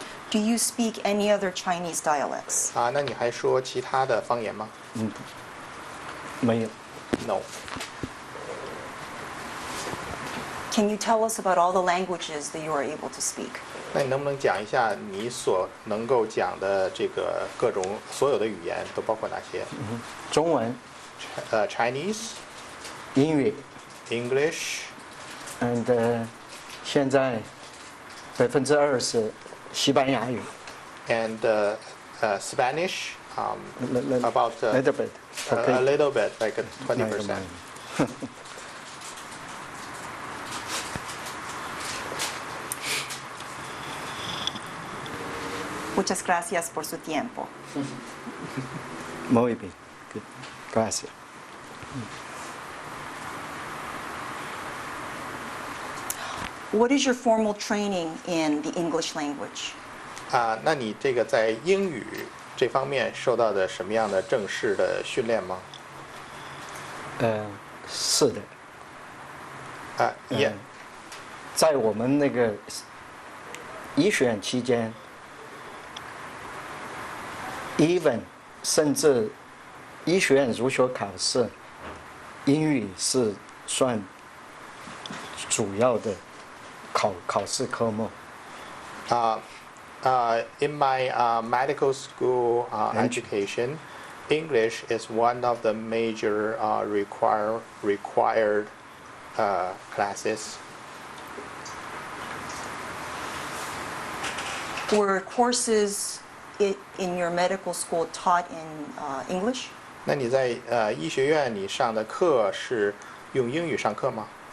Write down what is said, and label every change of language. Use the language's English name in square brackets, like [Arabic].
[English] Do you speak any other Chinese dialects? [Chinese] 那你还说其他的方言吗？没有。 [English] No. Can you tell us about all the languages that you are able to speak? [Chinese] 那你能不能讲一下你所能够讲的这个各种所有的语言都包括哪些？中文。 [English] Chinese. [Chinese] 英语。 [English] English. [Chinese] And 现在20%西班牙语。 [English] And Spanish. About little bit. A little bit, like 20%. [Spanish] Muchas gracias por su tiempo. Muy bien. Good. Gracias. [English] What is your formal training in the English language? [Chinese] 那你这个在英语这方面受到的什么样的正式的训练吗？是的。也。在我们那个医学院期间 ，even 甚至医学院入学考试，英语是算主要的考试科目。 [English] In my medical school education, English is one of the major required classes. Were courses in your medical school taught in English? [Chinese] 那你在医学院你上的课是用英语上课吗？